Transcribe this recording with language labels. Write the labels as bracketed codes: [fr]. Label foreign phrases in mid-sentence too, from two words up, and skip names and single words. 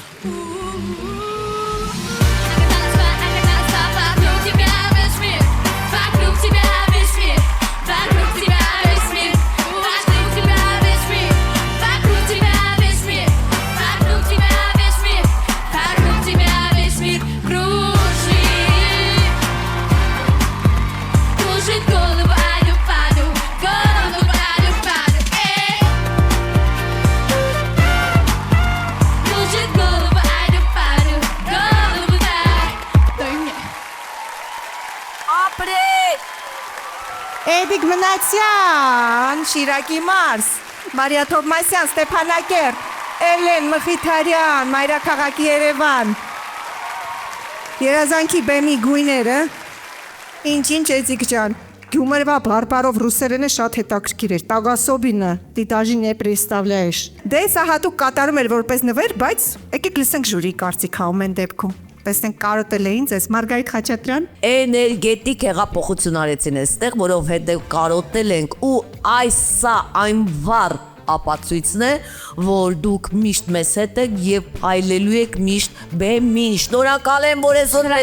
[ru] Вокруг тебя весь мир, вокруг тебя весь мир, вокруг тебя весь мир, вокруг тебя весь мир, вокруг тебя весь мир, вокруг тебя весь мир, вокруг тебя весь мир кружит, кружит голову, аду, паду, голову, аду, паду, кружит голову, аду, паду, голову дай мне. [hy] Էդիկ Մնացյան, Շիրակի Մարս, Մարիա Թովմասյան, Ստեփանակերտ, Էլեն Մխիթարյան, Մայրաքաղաքի Երևան։ Երազանքի բեմի գույները, ինչ էձիկ ջան, Գյումրվա բարբարով ռուսերենը շատ հետաքրքիր էր, Տագասոբինը, [ru] ты даже не представляешь։ [hy] Դե սա հատուկ կատարում էր որպես նվեր, բայց եկեք լսենք ժյուրի կարծիքը ամեն դեպքում։ Տեսնենք կարոտել էին ձեզ Մարգարիտ Խաչատրյան։ Էներգետիկ հեղափոխություն արեցին այստեղ, որովհետև կարոտել ենք ու այս սա այն վառ ապացույցն է, որ դուք միշտ մեզ հետ եք եւ փայլելու եք միշտ բեմին։ Շնորհակալ եմ, որ այսօր մեզ